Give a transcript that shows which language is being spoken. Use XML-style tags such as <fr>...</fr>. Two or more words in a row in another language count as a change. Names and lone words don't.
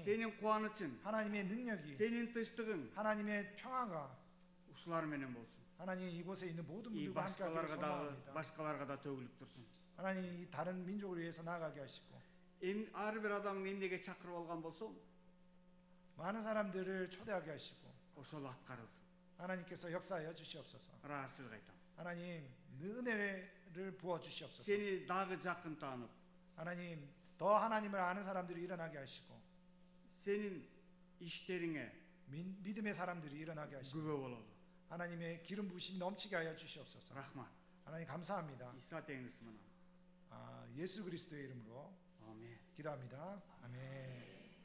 <ky>сенин кубанычың,</ky> <ko>하나님의 능력이</ko> <ky>сенин тынчтыгың</ky> <ko>하나님의 평화가</ko> <ky>ушулар менен болсун.</ky> <ko>하나님 이곳에 있는 모든 이 분들과 함께 하기를 소망합니다.</ko> <ky>башкаларга да төгүлүп турсун.</ky> <ko>하나님 이 다른 민족을 위해서 나아가게 하시고</ko> <ky>ар бир адамды эмнеге чакырып алган болсоң,</ky> <ko>많은 사람들을 초대하게 하시고</ko> <ky>ошол аткарылсын.</ky> <ko>하나님께서 역사하여 주시옵소서.</ko> <ky>ырашылык айтам.</ky> <ko>하나님 은혜를 부어 주시옵소서.</ko> <ky>Сени дагы жакын таанып,</ky> <ko>하나님 더 하나님을 아는 사람들이 일어나게 하시고</ko> <ky>сенин иштериңе</ky> <ko>믿음의 사람들이 일어나게 하시고</ko> <ky>күбө бололу.</ky> <ko>하나님의 기름 부으심이 넘치게 하여 주시옵소서.</ko> <ky>Рахмат.</ky> <ko>하나님 감사합니다.</ko> <ky>İsa Tengri'si менен.</ky> <ko>예수 그리스도의 이름으로</ko> <ky>Amin.</ky> <ko>기도합니다. 아멘.</ko>